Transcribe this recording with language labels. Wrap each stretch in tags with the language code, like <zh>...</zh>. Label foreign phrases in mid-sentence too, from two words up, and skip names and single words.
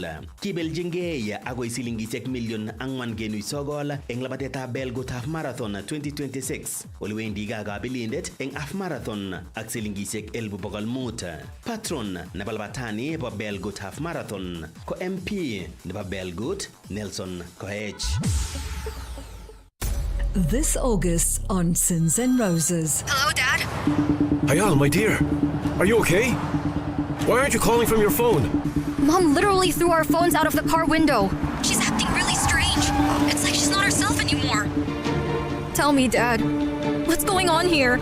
<kln>Kibeljingei agoi silingisiek million 4.9 eng labatetab Belgut Half Marathon 2026. Oliwendi kabilindet eng Half Marathon ak silingisiek 1,500. Patron nebo labatani nebo Belgut Half Marathon ko MP nebo Belgut Nelson Koech.</kln> <en>This August on Sins and Roses. Hello, Dad? Ayal, my dear. Are you okay? Why aren't you calling from your phone? Mom literally threw our phones out of the car window. She's acting really strange. It's like she's not herself anymore. Tell me, Dad, what's going on here?</en>